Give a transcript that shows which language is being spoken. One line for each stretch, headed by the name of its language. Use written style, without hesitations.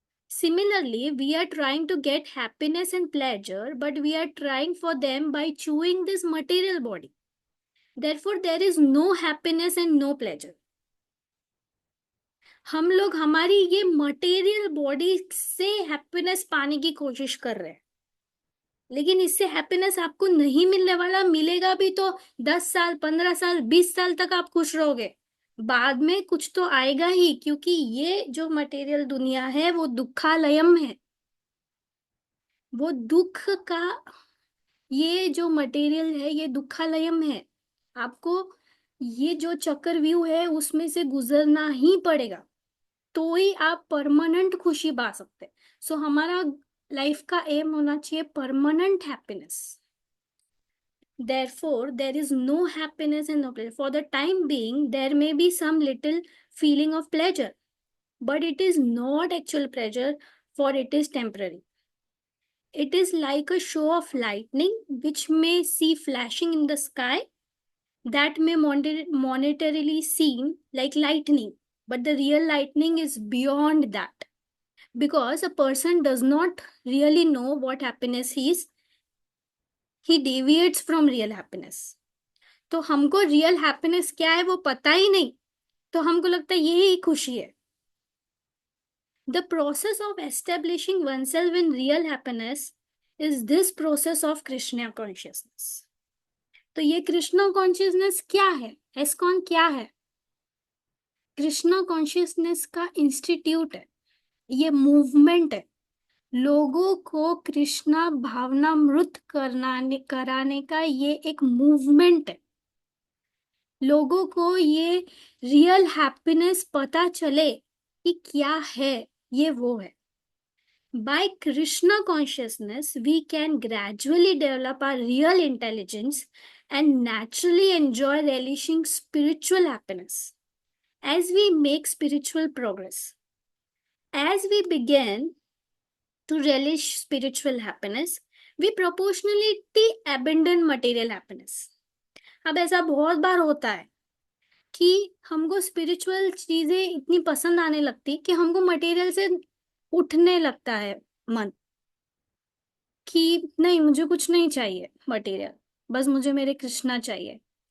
English: Similarly, we are trying to get happiness and pleasure, but we are trying for them by chewing this material body. Therefore, there is no happiness and no pleasure.
Hindi: हम लोग हमारी ये material body से happiness पाने की कोशिश कर रहे हैं, लेकिन इससे हैप्पीनेस आपको नहीं मिलने वाला। मिलेगा भी तो 10 साल, 15 साल, 20 साल तक आप खुश रहोगे, बाद में कुछ तो आएगा ही, क्योंकि ये जो मटेरियल दुनिया है वो दुखालयम है। वो दुख का, ये जो मटेरियल है ये दुखालयम है। आपको ये जो चक्रव्यूह है उसमें से गुजरना ही पड़ेगा, तो ही आप परमानेंट खुशी पा सकते। सो हमारा लाइफ का एम होना चाहिए permanent happiness.
English: Therefore, there is no happiness and no pleasure. For the time being, there may be some little feeling of pleasure, but it is not actual pleasure, for it is temporary. It is like a show of lightning which may see flashing in the sky, that may monetarily seem like lightning, but the real lightning is beyond that, because a person does not really know what happiness is, he deviates from real happiness.
Hindi: तो हमको real happiness क्या है वो पता ही नहीं, तो हमको लगता है यही खुशी है।
English: The process of establishing oneself in real happiness is this process of Krishna consciousness.
Hindi: तो ये कृष्णा कॉन्शियसनेस क्या है, एस्कॉन क्या है? कृष्णा कॉन्शियसनेस का इंस्टीट्यूट है, ये मूवमेंट है। लोगों को कृष्णा भावनामृत कराने का ये एक मूवमेंट है। लोगों को ये रियल हैप्पीनेस पता चले कि क्या है, ये वो है।
English: By Krishna consciousness, we can gradually develop our real intelligence and naturally enjoy relishing spiritual happiness as we make spiritual progress. As we begin to relish spiritual happiness, we proportionally abandon material happiness.
Hindi: अब ऐसा बहुत बार होता है कि हमको spiritual चीजें इतनी पसंद आने लगती कि हमको मटेरियल से उठने लगता है मन, कि नहीं मुझे कुछ नहीं चाहिए मटेरियल, बस मुझे मेरे कृष्णा चाहिए।